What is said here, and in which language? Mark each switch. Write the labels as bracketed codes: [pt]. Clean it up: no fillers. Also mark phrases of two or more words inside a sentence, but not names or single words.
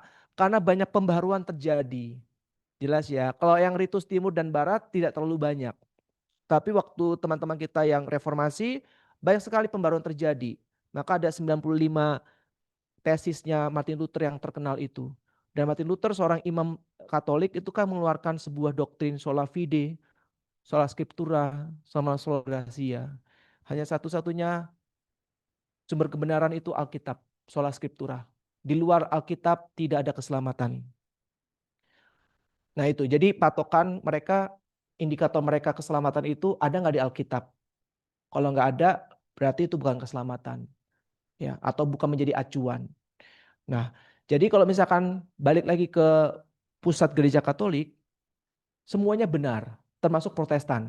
[id] Karena banyak pembaharuan terjadi. Jelas ya, kalau yang ritus timur dan barat tidak terlalu banyak. Tapi waktu teman-teman kita yang reformasi, banyak sekali pembaruan terjadi. Maka ada 95 tesisnya Martin Luther yang terkenal itu. Dan Martin Luther seorang imam Katolik itu kan mengeluarkan sebuah doktrin [la] sola fide, sola scriptura, [id] sama [la] sola gratia. [id] Hanya satu-satunya sumber kebenaran itu Alkitab, [la] sola scriptura. [id] Di luar Alkitab tidak ada keselamatan. Nah itu, jadi patokan mereka, indikator mereka keselamatan itu ada nggak di Alkitab? Kalau nggak ada, berarti itu bukan keselamatan, ya, atau bukan menjadi acuan. Nah, jadi kalau misalkan balik lagi ke pusat gereja Katolik, semuanya benar, termasuk Protestan.